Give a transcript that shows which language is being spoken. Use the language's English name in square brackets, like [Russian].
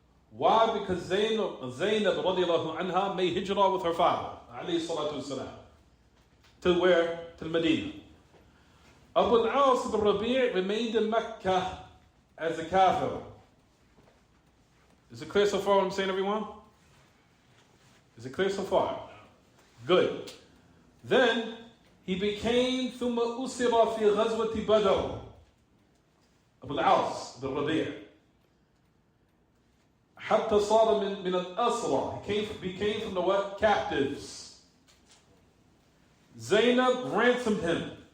[English] Why? Because Zainab radiallahu anha made hijrah with her father, alayhi salatu wasalam. To where? To Medina. Abu al-As bin Rabi' remained in Mecca as a kafir. Is it clear so far what I'm saying, everyone? Is it clear so far? Good. Then he became [Arabic] ثم أسر في غزوة بدر. Abu al-As bin Rabi' حتى صار من الأسرى. [English] He became from the what? Captives. Zainab ransomed him.